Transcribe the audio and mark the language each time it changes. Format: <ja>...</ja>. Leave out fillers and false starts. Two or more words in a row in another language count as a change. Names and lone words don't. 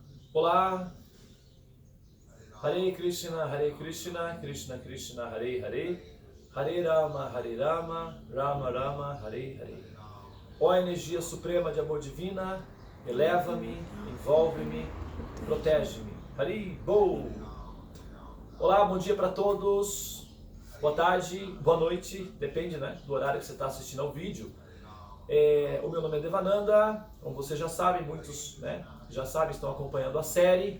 <pt>Olá,</pt> <sa>हरे कृष्ण कृष्ण कृष्ण हरे हरे हरे राम राम राम हरे हरे.</sa> <pt>Ó energia suprema de amor divina, eleva-me, envolve-me, protege-me.</pt> <sa>हरे बोल.</sa> <pt>Olá, bom dia para todos, boa tarde, boa noite, depende, né, do horário que você está assistindo ao vídeo. O meu nome é Devananda, como vocês já sabem, muitos, né, já sabem, estão acompanhando a série.</pt>